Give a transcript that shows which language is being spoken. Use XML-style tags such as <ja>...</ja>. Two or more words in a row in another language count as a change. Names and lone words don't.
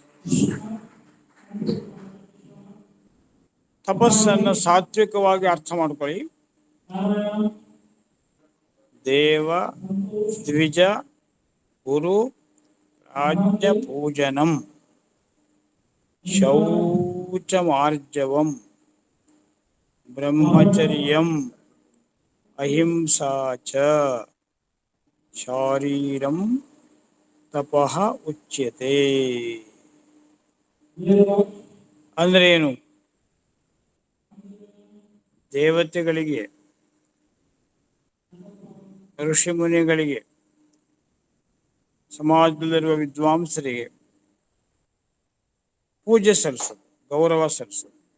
<kn>ತಪಸ್ಸನ್ನು ಸಾತ್ವಿಕವಾಗಿ ಅರ್ಥ ಮಾಡ್ಕೊಳ್ಳಿ.</kn> <sa>ದೇವ, ದ್ವಿಜ, ಗುರು, ರಾಜ್ಯ ಪೂಜನಂ, ಶೌಚಮಾರ್ಜವಂ, ಬ್ರಹ್ಮಚರ್ಯಂ, ಅಹಿಂಸಾ ಚ, ಶಾರೀರಂ ತಪಃ ಉಚ್ಯತೆ.</sa> <kn>ಅಂದ್ರೆ ಏನು? ದೇವತೆಗಳಿಗೆ, ಋಷಿ ಮುನಿಗಳಿಗೆ, ಸಮಾಜದಲ್ಲಿರುವ ವಿದ್ವಾಂಸರಿಗೆ ಪೂಜೆ ಸಲ್ಲಿಸೋದು, ಗೌರವ ಸಲ್ಲಿಸೋದು.</kn>